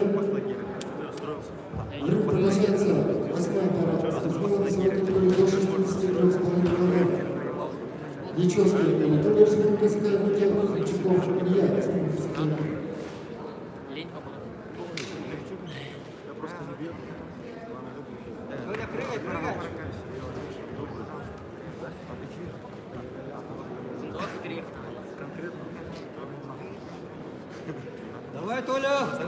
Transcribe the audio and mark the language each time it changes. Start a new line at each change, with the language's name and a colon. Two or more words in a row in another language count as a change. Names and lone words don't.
Russian: Рынок продолжается 8-я пара. Спортсменов весовой категории до 63,5 кг. Ячевский Анатолий, Республика Саха-Якутия, Ключаков Илья, Республика Саха-Якутия. Лень попала. Давай, Толя!